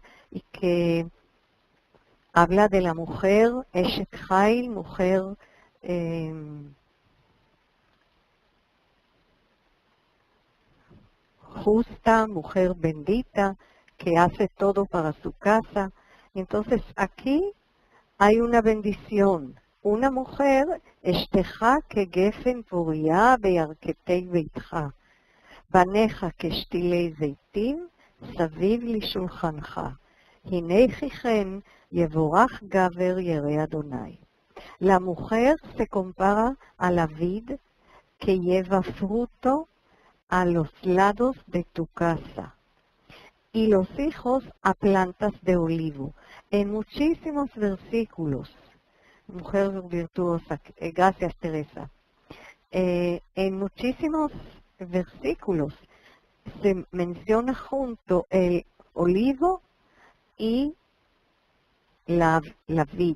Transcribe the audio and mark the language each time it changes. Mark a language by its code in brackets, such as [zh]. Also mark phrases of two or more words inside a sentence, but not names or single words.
[es] Y que habla de la mujer, [he] אשת חיל, [es] mujer justa, mujer bendita, que hace todo para su casa. Entonces aquí hay una bendición. Una mujer, [he] אשתך כגפן פוריה בירכתי ביתך, בניך כשתילי זיתים, סביב לשולחנך. הנה כן יבורך גבר ירא אדוני. [es] La mujer se compara a la vid que lleva fruto a los lados de tu casa, y los hijos a plantas de olivo. En muchísimos versículos, mujer virtuosa, gracias Teresa, en muchísimos versículos se menciona junto el olivo y la vid.